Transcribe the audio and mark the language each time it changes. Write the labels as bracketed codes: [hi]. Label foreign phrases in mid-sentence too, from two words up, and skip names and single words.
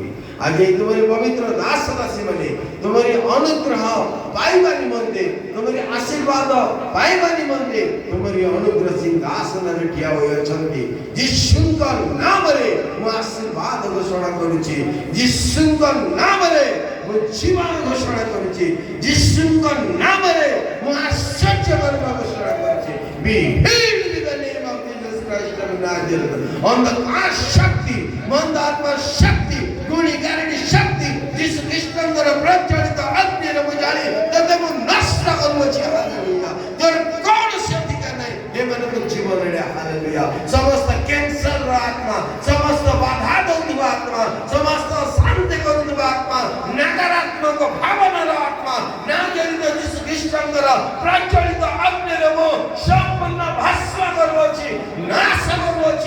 [or] ଆଜି ତୁମରି ପବିତ୍ର ଦାସ ଦାସୀ ମାନେ ତୁମରି ଅନୁଗ୍ରହ ପାଇବା ନିମନ୍ତେ, ତୁମରି ଆଶୀର୍ବାଦ ପାଇବା ନିମନ୍ତେ ତୁମରି ଅନୁଗ୍ରହ ସିଂହାସନରେ ଠିଆ ହୋଇଅଛନ୍ତି। ଯୀଶୁଙ୍କ ନାମରେ ମୁଁ ଆଶୀର୍ବାଦ ଘୋଷଣା କରୁଛି। ଯୀଶୁଙ୍କ ନାମରେ ମୁଁ ଜୀବନ ଘୋଷଣା କରୁଛି। ଯୀଶୁଙ୍କ ନାମରେ ମୁଁ ଆଶ୍ଚର୍ଯ୍ୟ କର୍ମ ଘୋଷଣା କରୁଛି। [en] Be healed in the name of Jesus Christ of Nazareth. [or] ଅନ୍ଧକାର ଶକ୍ତି, ମନ୍ଦ ଆତ୍ମା ଶକ୍ତି, ଗୁଣି ଗାରେଡ଼ି ଶକ୍ତି ଯୀଶୁ ଖ୍ରୀଷ୍ଟଙ୍କର ପ୍ରଚଳିତ ଅଗ୍ନିରେ ମୁଁ ଜାଳି ତେବେ ମୁଁ ନଷ୍ଟ କରୁଅଛି। ହାଲେଲୁୟା। ତୋର କୌଣସି ଅଧିକାର ନାହିଁ ଏମାନଙ୍କ ଜୀବନରେ। ହାଲେଲୁୟା। ସମସ୍ତ କ୍ୟାନ୍ସରର ଆତ୍ମା, ସମସ୍ତ ବାଧା ଦେଉଥିବା ଆତ୍ମା, ସମସ୍ତ ଶାନ୍ତି କରୁଥିବା ଆତ୍ମା, ନକାରାତ୍ମକ ଭାବନାର ଆତ୍ମା ନାଜରିତ ଯୀଶୁ ଖ୍ରୀଷ୍ଟଙ୍କର ପ୍ରଚଳିତ ଅଗ୍ନିରେ ମୁଁ ସମ୍ପୂର୍ଣ୍ଣ ଭସ୍ମ କରୁଅଛି, ନାଶ କରୁଅଛି।